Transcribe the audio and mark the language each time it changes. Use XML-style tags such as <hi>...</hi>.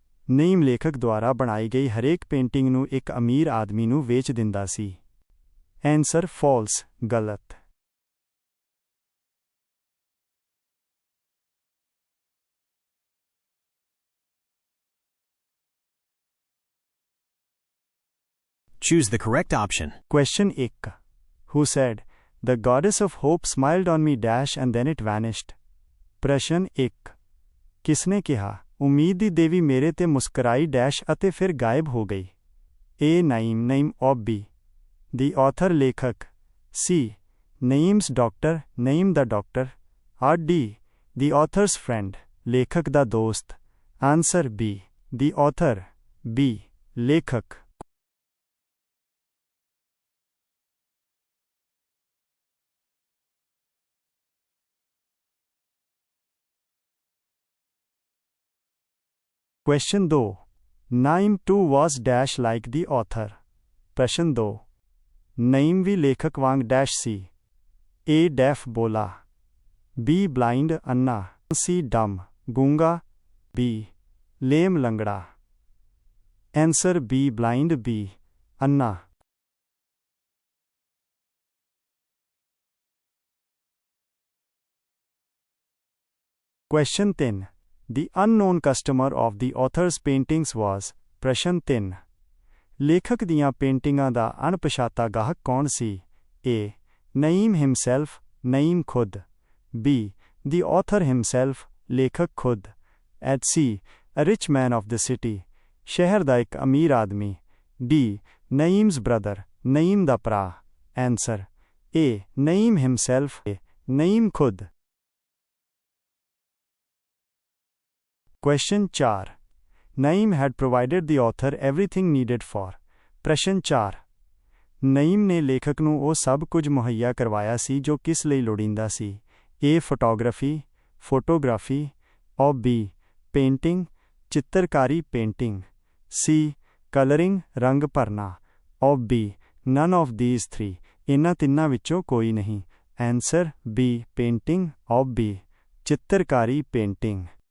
<pa>ਨਈਮ ਲੇਖਕ ਦੁਆਰਾ ਬਣਾਈ ਗਈ ਹਰੇਕ ਪੇਂਟਿੰਗ ਨੂੰ ਇੱਕ ਅਮੀਰ ਆਦਮੀ ਨੂੰ ਵੇਚ ਦਿੰਦਾ ਸੀ।</pa> <en>Answer false ਗਲਤ। 'Choose the correct option. Question 1 Who said, "The goddess of hope smiled on me dash and then it vanished"?</en> <pa>ਪ੍ਰਸ਼ਨ 1 ਕਿਸਨੇ ਕਿਹਾ, ਉਮੀਦ ਦੀ ਦੇਵੀ ਮੇਰੇ ਤੇ ਮੁਸਕਰਾਈ ਡੈਸ਼ ਅਤੇ ਫਿਰ ਗਾਇਬ ਹੋ ਗਈ?</pa> <en>A. Naim of B. The author ਲੇਖਕ C. Naim's doctor</en> <pa>Naeem ਦਾ doctor</pa> <en>or D. The author's friend</en> <pa>ਲੇਖਕ ਦਾ ਦੋਸਤ?</pa> <en>Answer B. The author B. ਲੇਖਕ। Question 2 Naim too was dash like the author.</en> <pa>ਪ੍ਰਸ਼ਨ 2 ਨਈਮ ਵੀ ਲੇਖਕ ਵਾਂਗ ਡੈਸ਼ ਸੀ। A.</pa> <en>deaf ਬੋਲਾ B. blind ਅੰਨਾ C. dumb ਗੂੰਗਾ B. lame ਲੰਗੜਾ ਆਨਸਰ B. blind B. ਅੰਨਾ। Question 3 The unknown customer of the author's paintings was.</en> <pa>ਪ੍ਰਸ਼ਨ 3 ਲੇਖਕ ਦੀਆਂ ਪੇਂਟਿੰਗਾਂ ਦਾ ਅਣਪਛਾਤਾ ਗਾਹਕ ਕੌਣ ਸੀ? A.</pa> <en>Naim himself</en> <pa>ਨਈਮ ਖੁਦ</pa> <en>B. The author himself</en> <pa>ਲੇਖਕ ਖੁਦ</pa> <en>C. A rich man of the city</en> <pa>ਸ਼ਹਿਰ ਦਾ ਇੱਕ ਅਮੀਰ ਆਦਮੀ</pa> <en>D. Naim's brother</en> <pa>ਨਈਮ ਦਾ ਭਰਾ</pa> <en>Answer A. Naim himself</en> <pa>Naeem ਖੁਦ।</pa> <en>Question 4 Naim had provided the author everything needed for.</en> <pa>ਪ੍ਰਸ਼ਨ 4 ਨਈਮ ਨੇ ਲੇਖਕ ਨੂੰ ਉਹ ਸਭ ਕੁਝ ਮੁਹੱਈਆ ਕਰਵਾਇਆ ਸੀ ਜੋ ਕਿਸ ਲਈ ਲੋੜੀਂਦਾ ਸੀ? A.</pa> <en>Photography or B. Painting ਚਿੱਤਰਕਾਰੀ painting C. Colouring</en> <pa>ਰੰਗ ਭਰਨਾ</pa> <en>or B. none of these three</en> <pa>ਇਹਨਾਂ ਤਿੰਨਾਂ ਵਿੱਚੋਂ ਕੋਈ ਨਹੀਂ</pa> <en>Answer B. Painting or B. ਚਿੱਤਰਕਾਰੀ painting.</en>